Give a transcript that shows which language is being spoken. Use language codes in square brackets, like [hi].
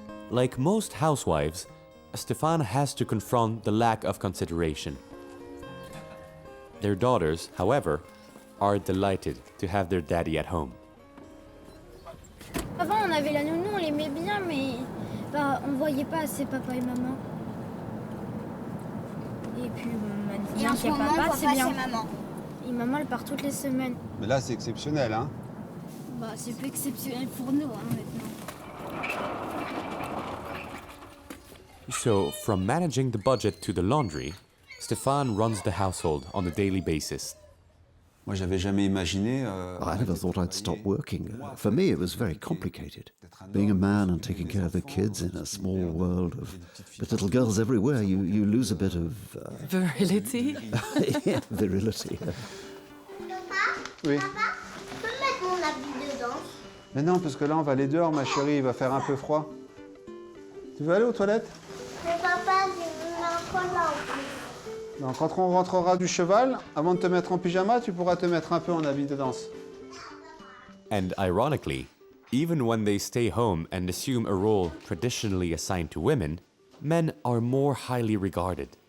[en] Like most housewives, Stéphane has to confront the lack of consideration. Their daughters, however, are delighted to have their daddy at home. [fr] Avant, on avait la nounou, on l'aimait bien, mais on voyait pas assez papa et maman. Et puis, on m'a dit qu'il y a papa, c'est bien. Maman. Et maman, elle part toutes les semaines. Mais là, c'est exceptionnel, hein? Bah, c'est plus exceptionnel pour nous, hein, maintenant. [en] So, from managing the budget to the laundry, Stéphane runs the household on a daily basis. [fr] Moi, j'avais jamais imaginé. [en] I never thought I'd stop working. For me, it was very complicated. Being a man and taking care of the kids in a small world of with little girls everywhere, you lose a bit of... Virility? Yeah, virility. [fr] Oui. Papa, tu peux mettre mon habit dedans? Mais non, parce que là, on va aller dehors, ma chérie, il va faire un peu froid. Tu veux aller aux toilettes? Mais papa, j'ai mis un col là en plus. Donc, quand on rentrera du cheval, avant de te mettre en pyjama, tu pourras te mettre un peu en habit de danse. [en] And ironically, even when they stay home and assume a role traditionally assigned to women, men are more highly regarded.